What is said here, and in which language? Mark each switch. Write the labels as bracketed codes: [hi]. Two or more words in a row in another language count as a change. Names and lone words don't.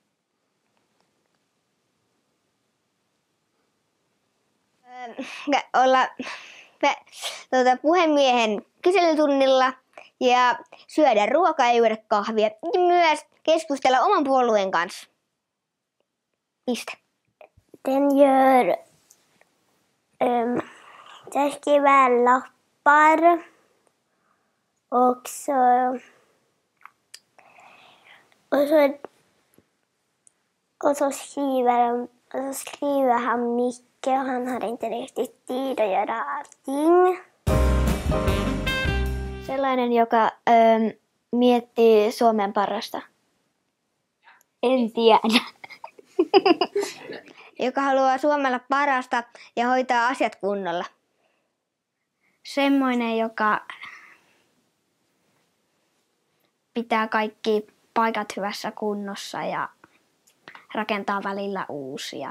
[fi] Olla puhemiehen kyselytunnilla ja syödä ruokaa ja juoda kahvia. Ja myös keskustella oman puolueen kanssa. Piste. [sv] Den gör skriver lappar och så skriver han mycket och han har inte riktigt tid att göra allting. [fi] Sellainen, joka miettii Suomen parasta. En tiedä. Joka haluaa Suomella parasta ja hoitaa asiat kunnolla. Semmoinen, joka pitää kaikki paikat hyvässä kunnossa ja rakentaa välillä uusia.